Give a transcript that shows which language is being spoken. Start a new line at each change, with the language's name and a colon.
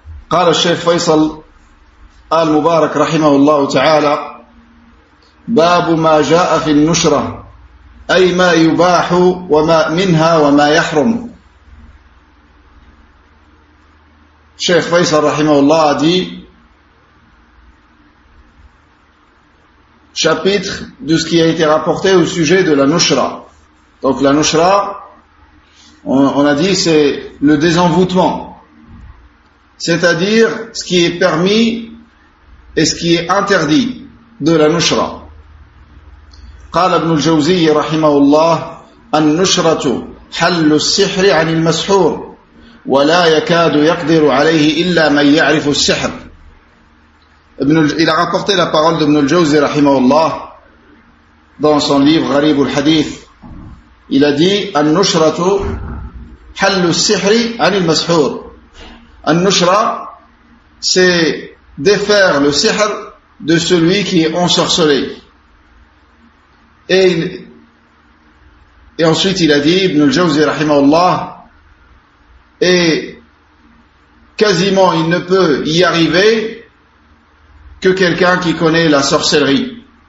Arabic: قال الشيخ فيصل آل مبارك رحمه الله تعالى باب ما جاء في النشرة أي ما يباح وما منها وما يحرم.
French: Cheikh Faisal rahimahullah a dit chapitre de ce qui a été rapporté au sujet de la nushra. Donc la nushra, on a dit, c'est le désenvoûtement, c'est-à-dire ce qui est permis et ce qui est interdit de la nushra.
Arabic: قال ابن الجوزي رحمه الله النشرة حل السحر عن المسحور ولا يكاد يقدر عليه إلا من يعرف السحر.
French: Il a rapporté la parole d'Ibn al-Jawzi rahimahullah dans son livre Gharib al-Hadith. Il a dit
Arabic: النشرة حل السحر عن المسحور.
French: An-nushra, c'est défaire le sihr de celui qui est ensorcelé. Et ensuite il a dit, Ibn al-Jawzi rahimahullah, et quasiment il ne peut y arriver que quelqu'un qui connaît la sorcellerie.